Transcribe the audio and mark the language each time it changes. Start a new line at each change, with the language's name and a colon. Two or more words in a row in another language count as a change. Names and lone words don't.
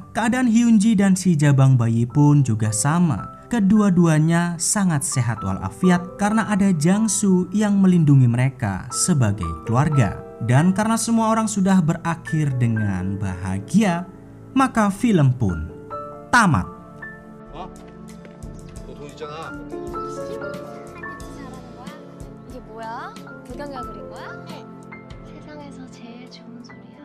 Indonesian: Keadaan Hyunji dan si jabang bayi pun juga sama. Kedua-duanya sangat sehat walafiat karena ada Jang-soo yang melindungi mereka sebagai keluarga. Dan karena semua orang sudah berakhir dengan bahagia, maka film pun tamat.
Korean: 너 돈 있잖아. 잘하는 거야? 이게 뭐야? 불경이가 그린 거야? 세상에서 제일 좋은 소리.